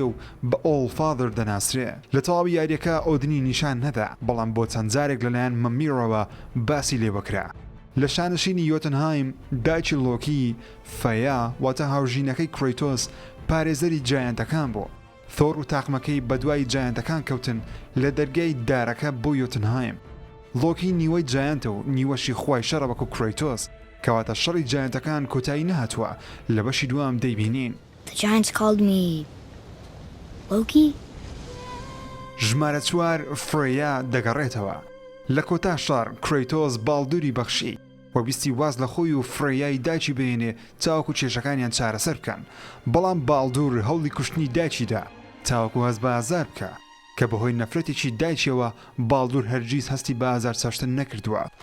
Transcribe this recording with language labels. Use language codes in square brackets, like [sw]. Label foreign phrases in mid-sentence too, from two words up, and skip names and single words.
[ckb] و بە ئۆڵفادر دەناسرێ لە تەواوی یاریەکە ئۆدنی نیشان نەدا بەڵام بۆ چەند جارێک لەلایەن مەمیرەوە باسی لێوەکرا لە شانشینی یۆتنهایم دایکی لۆکی فەیا واتە هاوژینەکەی کرێیتۆس پارێزەری جایانتەکان بوو ثۆر و تاقمەکەی بەدوای جایانتەکان کەوتن لە دەرگای دارەکە بۆ یۆتنهایم لۆکی نیوەی جایانتە و نیوەشی خوای شەڕە وەکو کرێیتۆس کەواتە شەڕی جایانتەکان کۆتایی نەهاتووە لە بەشی دووەم دەیبینین [en] The giants called me Loki? [ckb] ژمارە 4 فرەیا دەگەڕێتەوە لە کۆتا شەڕ کرێیتۆس باڵدوری بەخشی و ویستی واز لە خۆی و فرەیای دایکی بێنێ تاوەکو کێشەکانیان چارەسەر بکەن بەڵام باڵدور هەوڵی کوشتنی دایکیدا تاوەکو هەست بە ئازار بکە کە بەهۆی نەفرەتێکی دایکیەوە باڵدور هەرگیز هەستی بە ئازار چاشتن نەکردووە